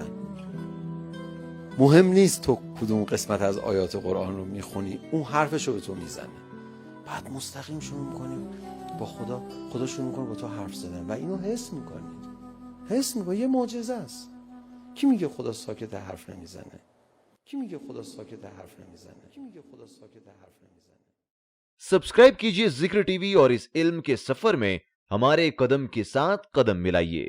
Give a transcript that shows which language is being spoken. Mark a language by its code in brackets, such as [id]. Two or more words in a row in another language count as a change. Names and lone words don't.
[fa] مهم نیست تو کدوم قسمت از آیات قرآن رو میخونی، اون حرفش رو به تو میزنه. بعد مستقیم شروع میکنی با خدا شروع میکنه با تو حرف زدن و اینو حس میکنی. یه معجزه است. کی میگه خدا ساکت حرف نمیزنه؟ کی میگه خدا ساکت حرف نمیزنه؟ کی میگه خدا ساکت حرف نمیزنه؟ [hi] सब्सक्राइब कीजिए जिक्र टीवी और इस इल्म के सफर में हमारे कदम के साथ कदम मिलाइए।